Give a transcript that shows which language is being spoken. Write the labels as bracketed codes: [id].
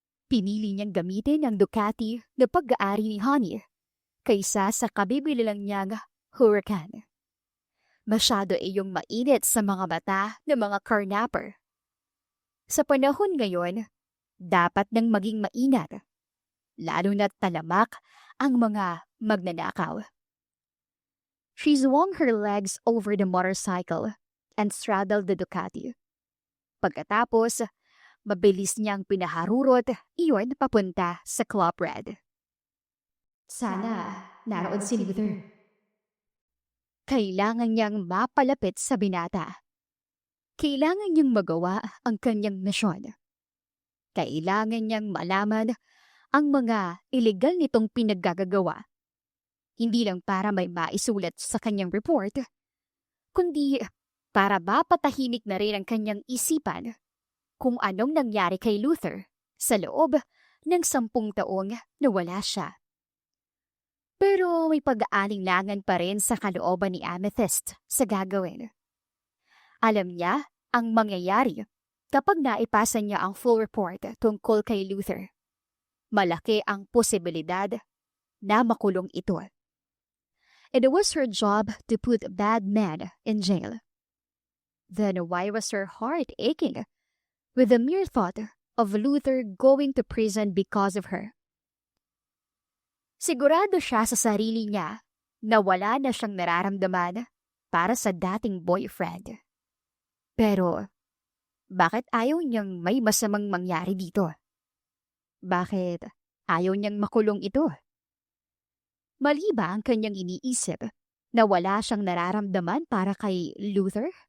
[tl] Pinili niyang gamitin ang Ducati na pag-aari ni Honey kaysa sa kabibili lang niyang Huracan. Masyado iyong mainit sa mga mata ng mga carnapper. Sa panahon ngayon, dapat nang maging maingat, lalo na't talamak ang mga magnanakaw. [en] She swung her legs over the motorcycle and straddled the Ducati. [tl] Pagkatapos, mabilis niyang pinaharurot iyon papunta sa Club Red. Sana naroon si Luther. Kailangan niyang mapalapit sa binata. Kailangan niyang magawa ang kanyang misyon. Kailangan niyang malaman ang mga illegal nitong pinaggagawa. Hindi lang para may maisulat sa kanyang report, kundi para mapatahimik na rin ang kanyang isipan kung anong nangyari kay Luther sa loob ng 10 taong na wala siya. Pero may pag-aalinlangan pa rin sa kalooban ni Amethyst sa gagawin. Alam niya ang mangyayari kapag naipasa niya ang full report tungkol kay Luther. Malaki ang posibilidad na makulong ito. [en] It was her job to put bad men in jail. Then why was her heart aching with the mere thought of Luther going to prison because of her? [tl] Sigurado siya sa sarili niya na wala na siyang nararamdaman para sa dating boyfriend. Pero, bakit ayaw niyang may masamang mangyari dito? Bakit ayaw niyang makulong ito? Mali ba ang kanyang iniisip na wala siyang nararamdaman para kay Luther?